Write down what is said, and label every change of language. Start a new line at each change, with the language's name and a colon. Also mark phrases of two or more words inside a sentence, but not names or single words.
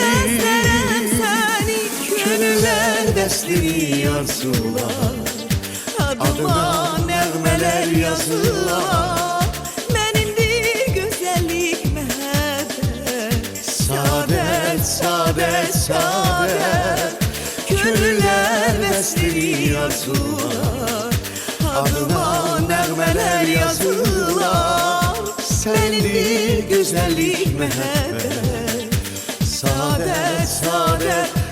Azerbaijani: Könüllər bəsləyir arzular, Adıma nəğmələr yazırlar.
Turkish: Benimdir güzellik mehabbet, Saadet, saadet, saadet.
Azerbaijani: Könüllər bəsləyir arzular, adına nəğmələr yazırlar. Səndir gözəllik, məhəbbət.
Turkish: Saadet, saadet,